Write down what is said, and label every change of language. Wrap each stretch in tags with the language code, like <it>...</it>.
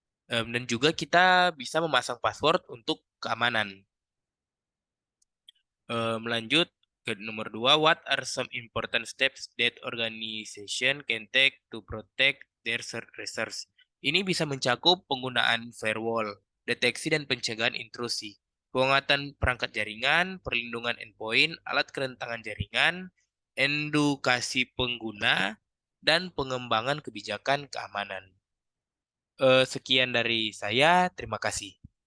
<id>Dan juga kita bisa memasang password untuk keamanan.</id> <en>Lanjut ke nomor 2, what are some important steps that organization can take to protect their resource?</en> <id>Ini bisa mencakup penggunaan firewall, deteksi dan pencegahan intrusi, penguatan perangkat jaringan, perlindungan endpoint, alat kerentangan jaringan, edukasi pengguna, dan pengembangan kebijakan keamanan. Sekian dari saya, terima kasih.</id>